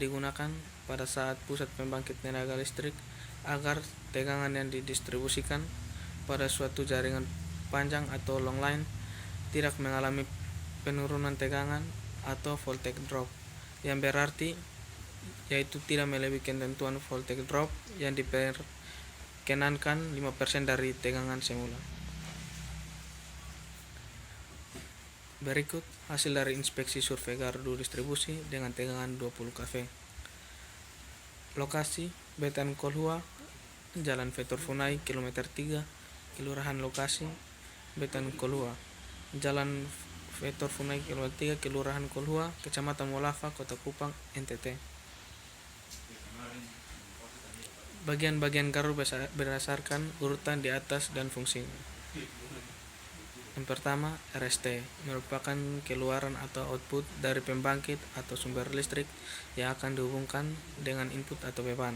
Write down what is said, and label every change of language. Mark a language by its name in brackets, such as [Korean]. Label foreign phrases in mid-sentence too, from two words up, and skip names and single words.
[Indonesian] digunakan pada saat pusat pembangkit tenaga listrik agar tegangan yang didistribusikan pada suatu jaringan panjang atau [English] long line [Indonesian] tidak mengalami penurunan tegangan atau [English] voltage drop, [Indonesian] yang berarti yaitu tidak melebihi ketentuan [English] voltage drop [Indonesian] yang diperkenankan 5% dari tegangan semula. Berikut hasil dari inspeksi survei gardu distribusi dengan tegangan 20 kV. Lokasi Betan Kolhua, Jalan Vetor Funai, kilometer 3, Kelurahan Lokasi, Betan Kolhua. Jalan Vetor Funai, kilometer 3, Kelurahan Kolhua, Kecamatan Molafa, Kota Kupang, NTT. Bagian-bagian gardu berdasarkan urutan di atas dan fungsinya. Yang pertama, RST merupakan keluaran atau output dari pembangkit atau sumber listrik yang akan dihubungkan dengan input atau beban.